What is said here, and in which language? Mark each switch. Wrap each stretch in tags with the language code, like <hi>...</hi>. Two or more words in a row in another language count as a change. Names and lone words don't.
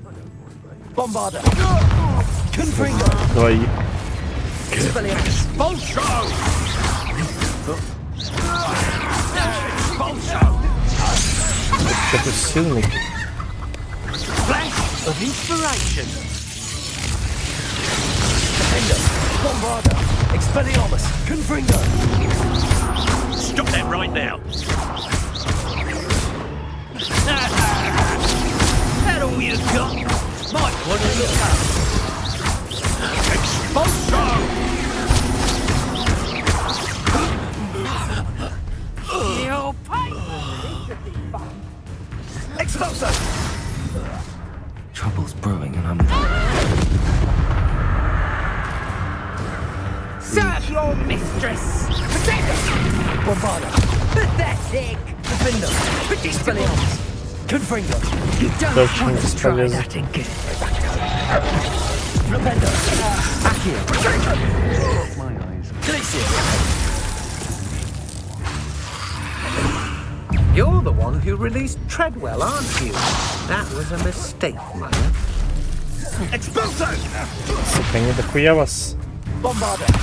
<en>Bombarda.</en> <ru>а? Двоих. Что-то сильный.</ru> <en>Flash of inspiration. Bombarda. Expelliarmus. Confringo. Stop that right now. That all you've got? Might want to look up. Expulso! You'll pay! Expulso. Trouble's brewing and I'm... Serve your mistress! Bombarda. Pathetic! Defender. Expelliarmus. Confringo. You don't</en> <ru>Точно</ru> <en>want to try</en> <ru>бесполезно.</ru> <en>that again. Repender. Accio. My eyes. Glacier. You're the one who released Treadwell, aren't you? That was a mistake, Mother. Expulso.</en> <ru>Сука, не дохуя вас.</ru> <en>Bombarda.</en>